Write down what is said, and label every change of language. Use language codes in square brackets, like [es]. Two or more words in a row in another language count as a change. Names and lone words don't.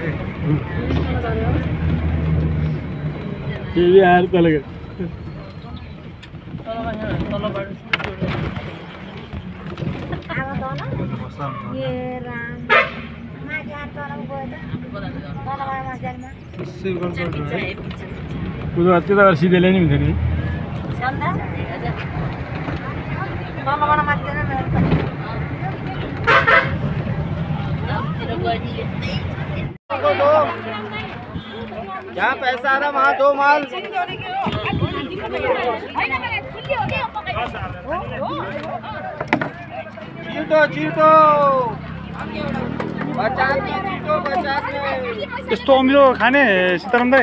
[ne] फेरि आएर तल गयो त्यता सिधै ल्याइ नि हुन्थ्यो [hi] जहाँ पैसा आ रहा वहाँ दो माल चीटो 50 में [ne] यस्तो अमिलो खाने सीताराम दाइ